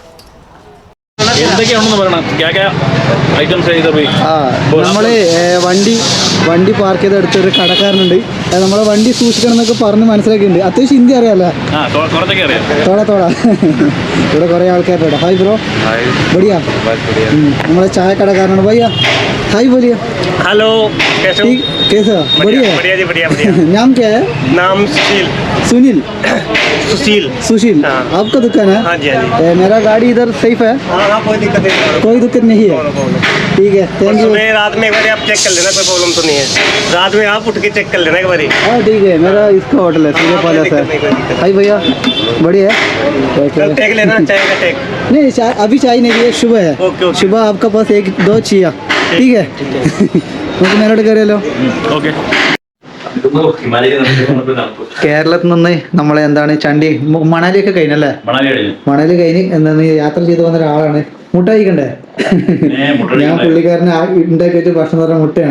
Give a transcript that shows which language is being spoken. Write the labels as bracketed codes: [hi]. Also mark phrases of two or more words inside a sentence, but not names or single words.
[ml] നമ്മള് വണ്ടി പാർക്ക് ചെയ്ത് അടുത്തൊരു കടക്കാരനുണ്ട്. നമ്മളെ വണ്ടി സൂക്ഷിക്കണം എന്നൊക്കെ പറഞ്ഞ് മനസ്സിലാക്കിയിട്ടുണ്ട്. അത്യാവശ്യം ഹിന്ദി അറിയാലോ? തോടാ ഇവിടെ കുറെ ആൾക്കാരുണ്ട്. [en] hi bro, [ml] ബടിയാ? നമ്മളെ ചായ കടക്കാരനാണ്. [hi] ഭയ്യ हाय बोलिए। हेलो, कैसे हो? कैसा? बढ़िया जी, बढ़िया। नाम क्या है? नाम सुनील। सुशील हाँ। आपका दुकान है? हाँ जी। मेरा गाड़ी इधर सेफ है? हाँ, कोई दिक्कत नहीं। कोई दिक्कत नहीं है? ठीक है, [en] thank you. [hi] रात में एक बार आप चेक कर लेना, कोई प्रॉब्लम तो नहीं है। रात में आप उठ के चेक कर लेना एक बार। हाँ ठीक है, मेरा इसका होटल है सूर्य पैलेस है। हाय भैया, बढ़िया है। टेक लेना, चाय का टेक नहीं, अभी चाय नहीं है, सुबह है। सुबह आपका पास 1-2 चाहिए? ठीक है, [ml] നമുക്ക് നേരോട്ട് കയറിയാലോ? കേരളത്തിൽ നിന്ന് നമ്മളെ എന്താണ് ചണ്ടി മണാലിയൊക്കെ കഴിഞ്ഞല്ലേ? മണാലി കഴിഞ്ഞ് എന്താണ് യാത്ര ചെയ്ത് വന്ന ഒരാളാണ്. മുട്ട കഴിക്കണ്ടേ? ഞാൻ പുള്ളിക്കാരനെ ഉണ്ടാക്കി വെച്ച ഭക്ഷണം പറഞ്ഞ മുട്ടയാണ്.